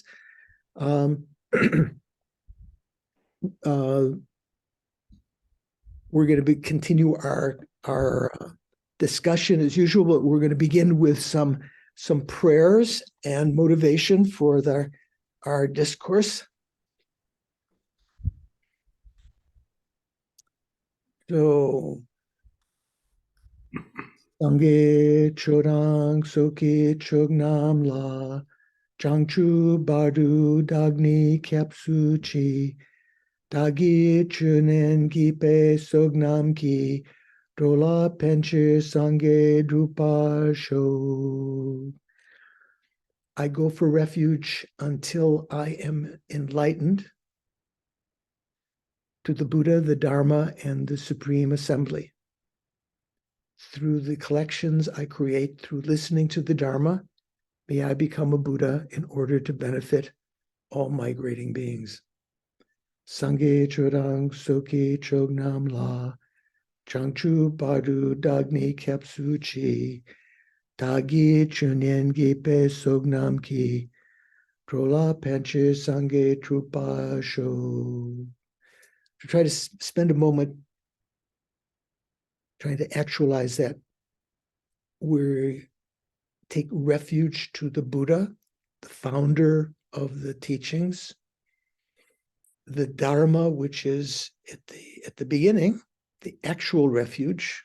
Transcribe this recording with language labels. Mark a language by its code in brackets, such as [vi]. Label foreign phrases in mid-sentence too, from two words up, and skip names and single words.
[en] Um, uh, we're going to continue our discussion as usual, but we're going to begin with some prayers and motivation for our discourse. [bo] So, སངས་རྒྱས་ཆོས་དང་ཚོགས་ཀྱི་མཆོག་རྣམས་ལ། བྱང་ཆུབ་བར་དུ་བདག་ནི་སྐྱབས་སུ་མཆི། བདག་གིས་སྦྱིན་སོགས་བགྱིས་པའི་བསོད་ནམས་ཀྱིས། འགྲོ་ལ་ཕན་ཕྱིར་སངས་རྒྱས་འགྲུབ་པར་ཤོག. [en] I go for refuge until I am enlightened to the Buddha, the Dharma, and the Supreme Assembly. Through the collections I create, through listening to the Dharma, may I become a Buddha in order to benefit all migrating beings. [bo] སངས་རྒྱས་ཆོས་དང་ཚོགས་ཀྱི་མཆོག་རྣམས་ལ། བྱང་ཆུབ་བར་དུ་བདག་ནི་སྐྱབས་སུ་མཆི། བདག་གིས་སྦྱིན་སོགས་བགྱིས་པའི་བསོད་ནམས་ཀྱིས། འགྲོ་ལ་ཕན་ཕྱིར་སངས་རྒྱས་འགྲུབ་པར་ཤོག. [en] To try to spend a moment trying to actualize that, we take refuge to the Buddha, the founder of the teachings, the Dharma, which is at the beginning, the actual refuge.